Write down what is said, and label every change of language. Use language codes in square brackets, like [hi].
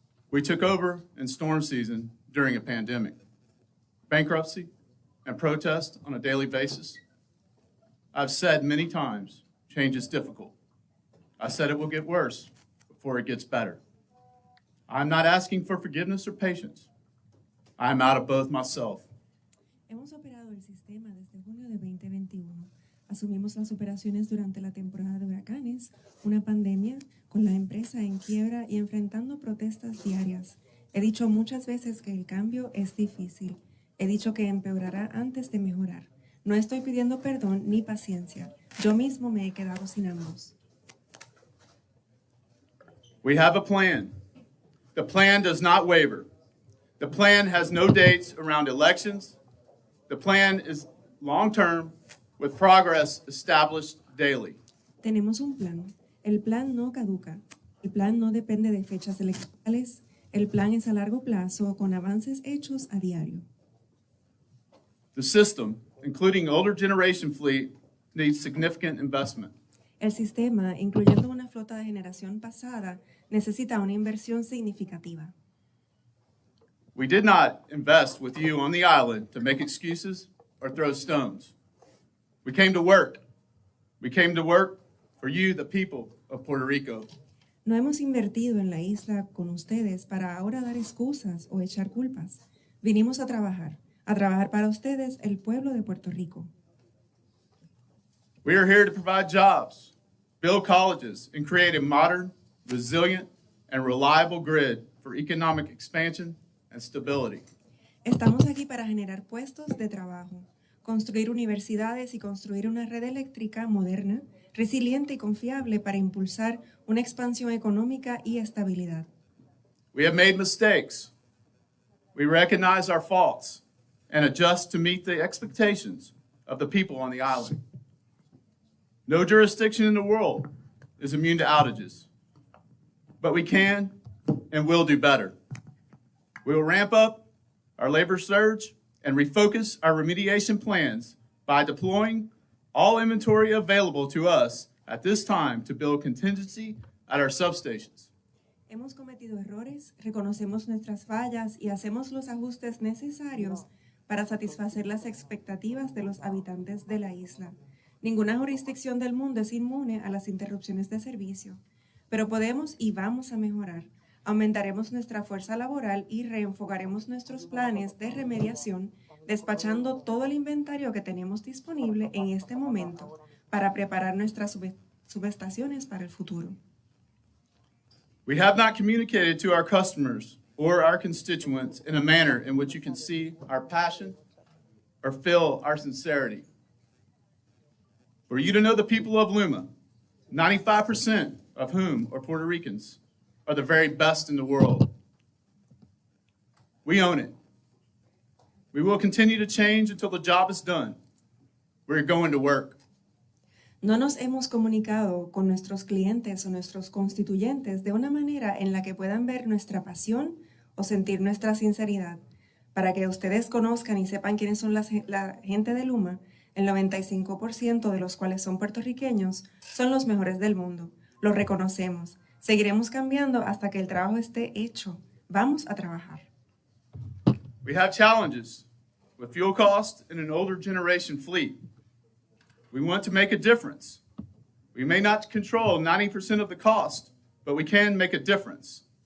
[en] We took over in storm season during a pandemic. Bankruptcy and protest on a daily basis. I've said many times, change is difficult. I said it will get worse before it gets better. I'm not asking for forgiveness or patience. I'm out of both myself. [es] Hemos operado el sistema desde junio de 2021. Asumimos las operaciones durante la temporada de huracanes, una pandemia, con la empresa en quiebra y enfrentando protestas diarias. He dicho muchas veces que el cambio es difícil. He dicho que empeorará antes de mejorar. No estoy pidiendo perdón ni paciencia. Yo mismo me he quedado sin ambos. [en] We have a plan. The plan does not waver. The plan has no dates around elections. The plan is long-term with progress established daily. [es] Tenemos un plan. El plan no caduca. El plan no depende de fechas electorales. El plan es a largo plazo con avances hechos a diario. [en] The system, including older generation fleet, needs significant investment. [es] El sistema, incluyendo una flota de generación pasada, necesita una inversión significativa. [en] We did not invest with you on the island to make excuses or throw stones. We came to work. We came to work for you, the people of Puerto Rico. [es] No hemos invertido en la isla con ustedes para ahora dar excusas o echar culpas. Vinimos a trabajar para ustedes, el pueblo de Puerto Rico. [en] We are here to provide jobs, build colleges, and create a modern, resilient, and reliable grid for economic expansion and stability. [es] Estamos aquí para generar puestos de trabajo, construir universidades y construir una red eléctrica moderna, resiliente y confiable para impulsar una expansión económica y estabilidad. [en] We have made mistakes. We recognize our faults and adjust to meet the expectations of the people on the island. No jurisdiction in the world is immune to outages, but we can and will do better. We will ramp up our labor surge and refocus our remediation plans by deploying all inventory available to us at this time to build contingency at our substations. [es] Hemos cometido errores, reconocemos nuestras fallas y hacemos los ajustes necesarios para satisfacer las expectativas de los habitantes de la isla. Ninguna jurisdicción del mundo es inmune a las interrupciones de servicio, pero podemos y vamos a mejorar. Aumentaremos nuestra fuerza laboral y reenfocaremos nuestros planes de remediación, despachando todo el inventario que tenemos disponible en este momento para preparar nuestras subestaciones para el futuro. [en] We have not communicated to our customers or our constituents in a manner in which you can see our passion or feel our sincerity. For you to know the people of Luma, 95% of whom are Puerto Ricans, are the very best in the world. We own it. We will continue to change until the job is done. We're going to work. [es] No nos hemos comunicado con nuestros clientes o nuestros constituyentes de una manera en la que puedan ver nuestra pasión o sentir nuestra sinceridad. Para que ustedes conozcan y sepan quiénes son la gente de Luma, el 95% de los cuales son puertorriqueños, son los mejores del mundo. Los reconocemos. Seguiremos cambiando hasta que el trabajo esté hecho. Vamos a trabajar. [en] We have challenges with fuel costs and an older generation fleet. We want to make a difference. We may not control 90% of the cost, but we can make a difference.